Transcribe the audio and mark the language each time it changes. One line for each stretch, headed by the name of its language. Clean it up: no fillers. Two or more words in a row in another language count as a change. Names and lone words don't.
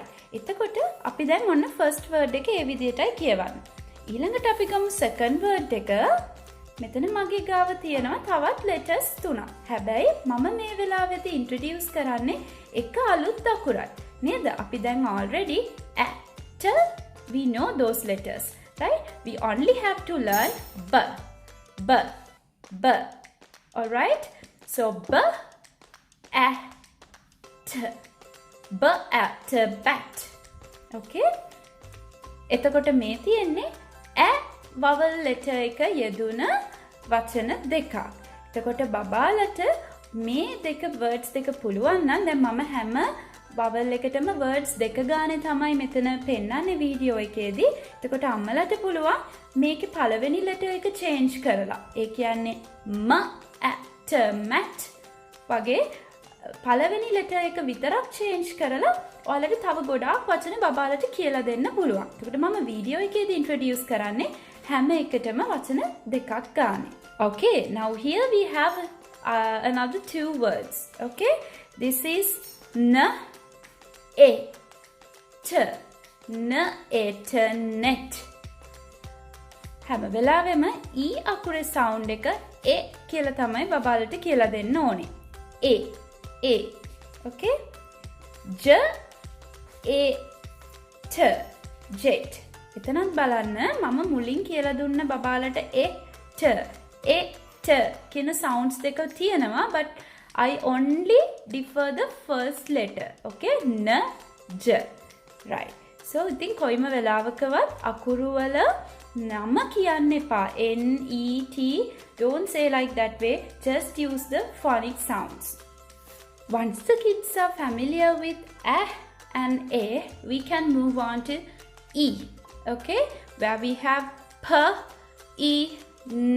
Sinhala: එතකොට අපි දැන් ඔන්න
English: first word
Sinhala: එක ඒ විදිහටයි කියවන්නේ. ඊළඟට අපි ගමු
English: second word
Sinhala: එක. මෙතන මගේ ගාව තියෙනවා තවත් letters 3ක්. හැබැයි මම මේ වෙලාවේදී introduce කරන්නේ එක අලුත් අකුරයි. නේද?
English: අපි දැන් already at we know those letters. right? We only have to learn b. All right? So bat bat.
Sinhala: Okay? එතකොට මේ තියෙන්නේ
English: vowel letter
Sinhala: එක යෙදුන වචන දෙකක්. එතකොට බබාලට මේ දෙක words දෙක පුළුවන් නම් දැන් මම හැම vowel එකටම words දෙක ගානේ තමයි මෙතන පෙන්නන්නේ වීඩියෝ එකේදී. එතකොට අම්මලාට පුළුවන් මේකේ පළවෙනි letter එක change කරලා. ඒ කියන්නේ mat වගේ පළවෙනි letter එක විතරක් change කරලා ඔයාලට තව ගොඩාක් වචන බබාලට කියලා දෙන්න පුළුවන්. එතකොට මම වීඩියෝ එකේදී introduce කරන්නේ හැම එකටම වචන දෙකක් ගානේ.
English: Okay, now here we have another 2 words. Okay, this is net.
Sinhala: හැම වෙලාවෙම e අකුරේ sound එක e කියලා තමයි බබාලට කියලා දෙන්න ඕනේ.
English: a okay. jet jet
Sinhala: එතනත් බලන්න මම මුලින් කියලා දුන්න බබාලට කියන sounds දෙක තියෙනවා,
English: but I only defer the first letter. Okay? N, J. Right.
Sinhala: So ඉතින් කොයිම වෙලාවකවත් අකුරු වල නම කියන්න එපා.
English: N, E, T. Don't say like that way. Just use the phonic sounds. Once the kids are familiar with A and A, we can move on to E. Okay? Where we have P, E, N.